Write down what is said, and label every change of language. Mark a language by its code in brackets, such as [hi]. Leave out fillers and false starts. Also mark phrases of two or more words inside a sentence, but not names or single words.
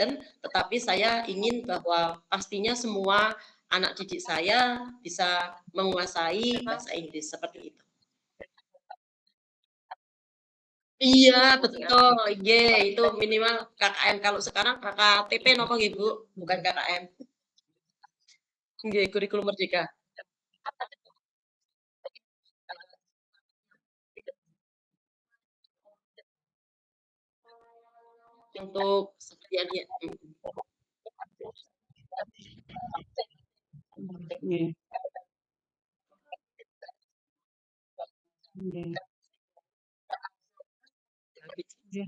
[jv] mboten, [id] tetapi saya ingin bahwa pastinya semua anak didik saya bisa menguasai bahasa Inggris, seperti itu. Iya, betul, nggih, itu minimal KKM, kalau sekarang KKTP [jv] napa nggih, [id] Bu? Bukan KKM. Nggih, kurikulum merdeka. Untuk seperti ya, [jv] Nggih, nggih, nggih,